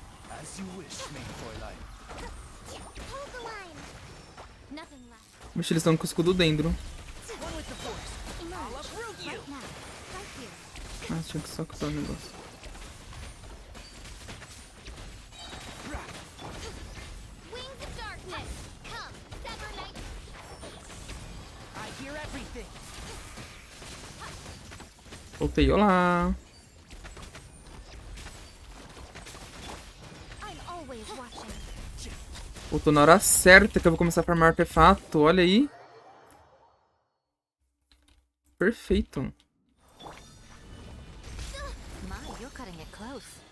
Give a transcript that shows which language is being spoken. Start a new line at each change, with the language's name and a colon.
English: As you wish, Mainfoyline. hold the line. Nothing left.
Portuguese: Vixe, eles estão com o escudo dendro.
English: One with the force. I'll Emerge. uproot you. Right now. Right here.
Portuguese: Ah, tinha que só cortar o negócio.
English: Wings of darkness. Come, sever night. I hear everything.
Portuguese: Voltei, olá.
English: I'm always watching.
Portuguese: Voltou na hora certa que eu vou começar a farmar artefato. Olha aí. Perfeito.
English: My, you're cutting it close.